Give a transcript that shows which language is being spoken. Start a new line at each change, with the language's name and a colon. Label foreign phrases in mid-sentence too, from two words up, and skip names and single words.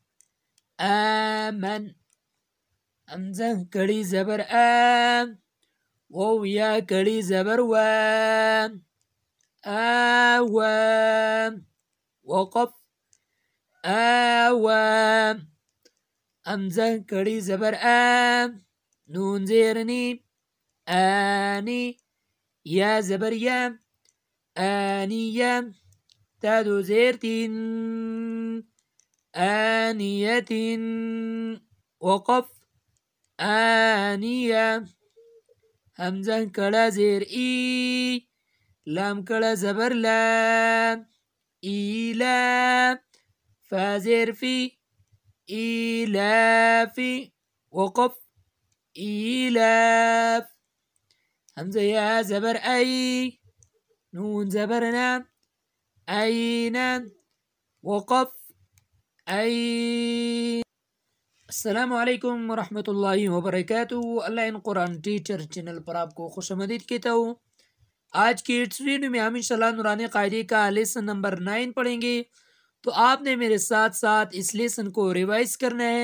Urdu: آمن. همزة کڑی زبر آم. واو یا کڑی زبر وام. آوام. وقف. آوام. همزة کڑی زبر آم. نون زیرنی. آني. يا زبر يا. آنية. تادو زيرتين. آنية. وقف. آنية. همزة کڑا زیر ای. لام کڑا زبر لام. إيلام. فازر في. إيلافي. وقف. إيلاف. همزة يا زبر أي. نون زبرنا. أين. وقف. أي.
Arabic: السلام علیکم ورحمۃ اللہ وبرکاتہ.
Urdu: اللہ ان قرآن ٹیچر چینل پر آپ کو خوش آمدید کہتا ہوں. آج کی اس ویڈیو میں ہم انشاءاللہ نورانی قاعدے کا
English: lesson number
Urdu: 9 پڑھیں گے. تو آپ نے میرے ساتھ ساتھ اس لیسن کو ریوائز کرنا ہے.